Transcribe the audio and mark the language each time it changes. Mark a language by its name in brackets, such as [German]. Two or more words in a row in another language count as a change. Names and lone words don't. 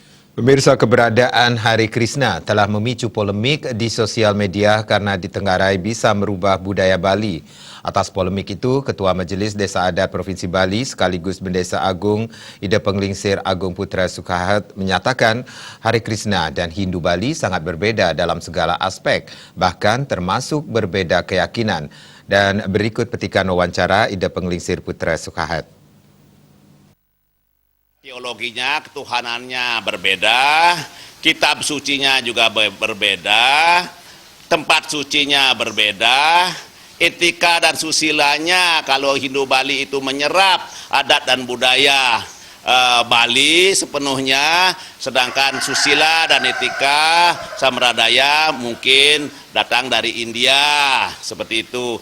[Indonesian] Pemirsa, keberadaan Hari Krishna telah memicu polemik di sosial media karena ditenggarai bisa merubah budaya Bali. Atas polemik itu, Ketua Majelis Desa Adat Provinsi Bali sekaligus Bendesa Agung Ida Penglingsir Agung Putra Sukahat menyatakan Hari Krishna dan Hindu Bali sangat berbeda dalam segala aspek, bahkan termasuk berbeda keyakinan. Dan berikut petikan wawancara Ida Penglingsir Putra Sukahat. Teologinya, ketuhanannya berbeda, kitab sucinya juga berbeda, tempat sucinya berbeda, etika dan susilanya kalau Hindu Bali itu menyerap adat dan budaya Bali sepenuhnya, sedangkan susila dan etika Sampradaya mungkin datang dari India, seperti itu.